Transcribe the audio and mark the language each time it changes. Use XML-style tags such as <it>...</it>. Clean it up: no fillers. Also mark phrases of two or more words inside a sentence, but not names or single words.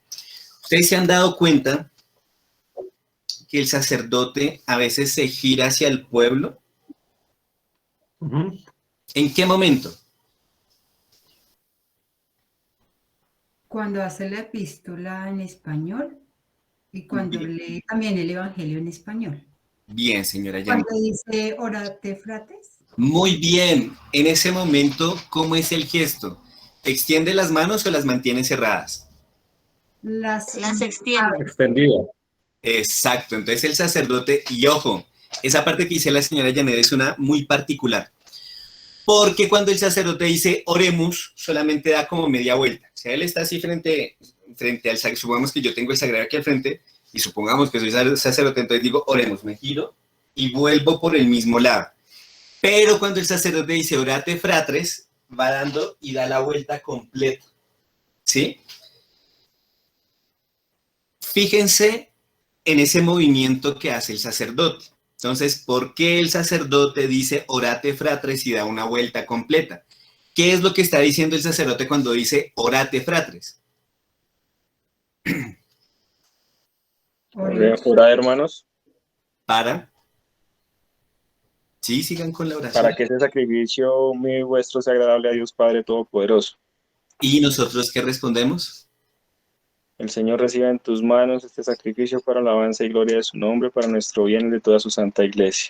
<es>Ustedes se han dado cuenta que el sacerdote a veces se gira hacia el pueblo. ¿En qué momento? Cuando hace la epístola en español y cuando lee también el Evangelio en español. Bien, señora Janet. Cuando dice</es> <la>orate frates.</la> <es>Muy bien. En ese momento, ¿cómo es el gesto? ¿Extiende las manos o las mantiene cerradas? Las extiende. Extendida. Exacto, entonces el sacerdote, y ojo, esa parte que dice la señora Janet es una muy particular, porque cuando el sacerdote dice oremos, solamente da como media vuelta. O sea, él está así frente al sagrario, supongamos que yo tengo el sagrario aquí al frente, y supongamos que soy sacerdote, entonces digo oremos, me giro y vuelvo por el mismo lado. Pero cuando el sacerdote dice</es> <la>orate fratres,</la> <es>va dando y da la vuelta completa, ¿sí? Fíjense en ese movimiento que hace el sacerdote. Entonces, ¿por qué el sacerdote dice</es> <la>orate fratres</la> <es>y da una vuelta completa? ¿Qué es lo que está diciendo el sacerdote cuando dice</es> <la>orate fratres?</la> <es>Orad, hermanos, Para. Sí, sigan con la oración. para que ese sacrificio mío y vuestro sea agradable a Dios Padre Todopoderoso. ¿Y nosotros qué respondemos? El Señor reciba en tus manos este sacrificio para alabanza y gloria de su nombre, para nuestro bien y de toda su santa iglesia.</es>